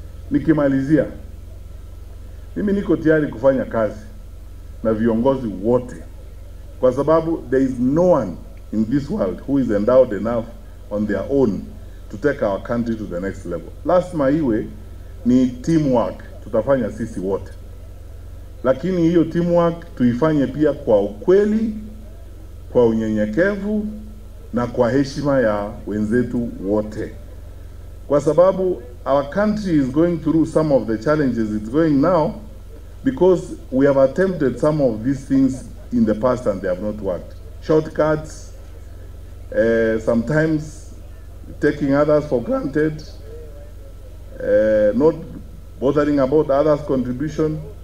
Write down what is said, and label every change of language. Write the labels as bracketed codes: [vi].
[sw] Nikimalizia, mimi niko tayari kufanya kazi na viongozi wote, kwa sababu [en] there is no one in this world who is endowed enough on their own to take our country to the next level. [sw] Lazima iwe ni teamwork, tutafanya sisi wote. Lakini hiyo teamwork tuifanye pia kwa ukweli, kwa unyenyekevu na kwa heshima ya wenzetu wote. Kwa sababu [en] our country is going through some of the challenges it's going now because we have attempted some of these things in the past and they have not worked. Shortcuts, sometimes taking others for granted, not bothering about others' contribution.